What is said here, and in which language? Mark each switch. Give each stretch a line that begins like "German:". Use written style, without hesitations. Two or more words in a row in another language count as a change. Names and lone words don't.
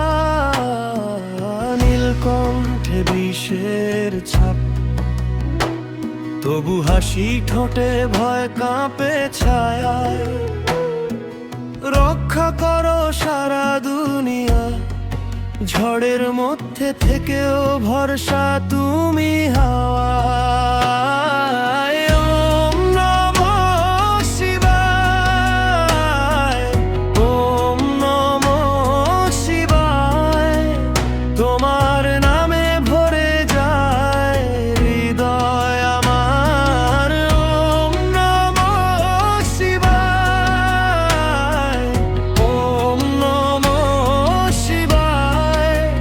Bangla: নীলকণ্ঠে বিষের ছাপ, তবু হাসি ঠোঁটে, ভয় কাঁপে ছায়ায়। রক্ষা করো সারা দুনিয়া, ঝড়ের মধ্যে থেকেও ভরসা তুমি হাওয়ায়।
Sanskrit: ওম নমঃ শিবায়। ওম নমঃ শিবায়।
Bangla: তোমার নামে ভরে যায় হৃদয় আমার।
Sanskrit: ওম নমঃ শিবায়। ওম নমঃ শিবায়।